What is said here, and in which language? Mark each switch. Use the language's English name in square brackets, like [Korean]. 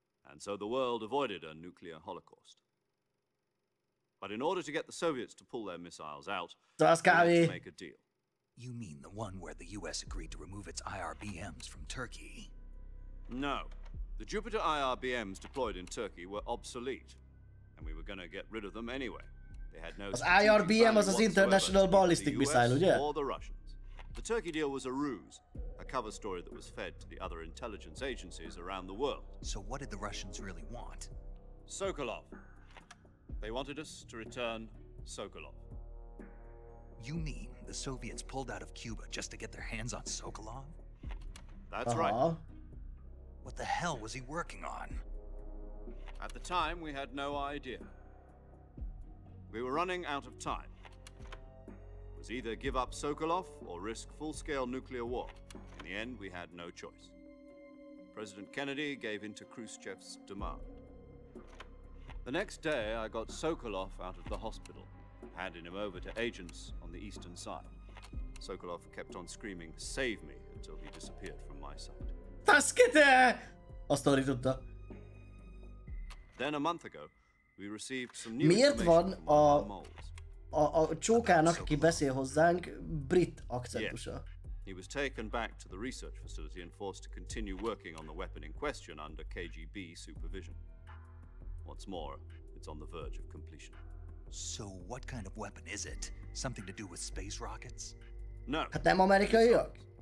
[English] And so the world avoided a nuclear holocaust. But in order to get the Soviets to pull their missiles out, we had to make a deal. You mean the one where the US agreed to remove its IRBMs from Turkey? No. The Jupiter IRBMs deployed in Turkey were obsolete, and we were going to get rid of them anyway. They had no [Hungarian] Az IRBM az az International Ballistic Missile, ugye? [English] or the Russians. The Turkey deal was a ruse, a cover story that was fed to the other intelligence agencies around the world. So what did the Russians really want? Sokolov. They wanted us to return Sokolov. You mean the Soviets pulled out of Cuba just to get their hands on Sokolov? That's right. What the hell was he working on? At the time, we had no idea. We were running out of time. It was either give up Sokolov or risk full-scale nuclear war. In the end, we had no choice. President Kennedy gave in to Khrushchev's demand. The next day, I got Sokolov out of the hospital, handing him over to agents on the eastern side. Sokolov kept on screaming, "Save me," until he disappeared from my sight. [Hungarian] Taszkete! Azt tudta. [English] Then a month ago, we received some new [Hungarian] Miért van [English] information from one of our moles. [Hungarian] a csókának, aki beszél hozzánk, brit akcentusa? [English] He was taken back to the research facility and forced to continue working on the weapon in question under KGB supervision. What's more, it's on the verge of completion. So what kind of weapon is it? Something to do with space rockets? No. [Hungarian] Hát nem amerikaiak?